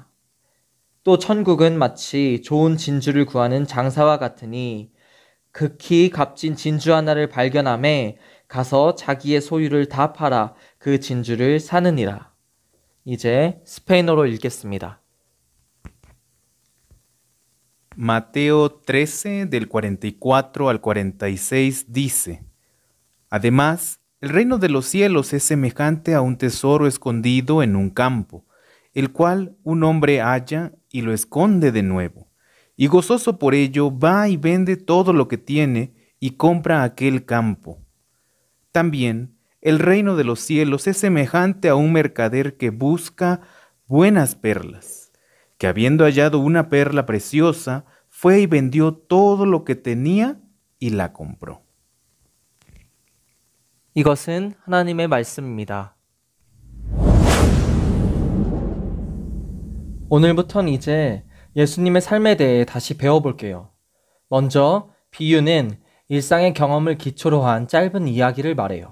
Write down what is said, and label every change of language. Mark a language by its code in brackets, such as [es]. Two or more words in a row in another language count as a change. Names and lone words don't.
[ko] 또 천국은 마치 좋은 진주를 구하는 장사와 같으니 극히 값진 진주 하나를 발견함에 가서 자기의 소유를 다 팔아 그 진주를 사느니라. 이제 스페인어로 읽겠습니다. [es] Mateo 13 del 44 al 46 dice: Además, el reino de los cielos es semejante a un tesoro escondido en un campo, el cual un hombre halla y lo esconde de nuevo, y gozoso por ello va y vende todo lo que tiene y compra aquel campo. También el reino de los cielos es semejante a un mercader que busca buenas perlas, que habiendo hallado una perla preciosa, fue y vendió todo lo que tenía y la compró. [ko] 이것은 하나님의 말씀입니다. 오늘부터는 이제 예수님의 삶에 대해 다시 배워볼게요. 먼저 비유는 일상의 경험을 기초로 한 짧은 이야기를 말해요.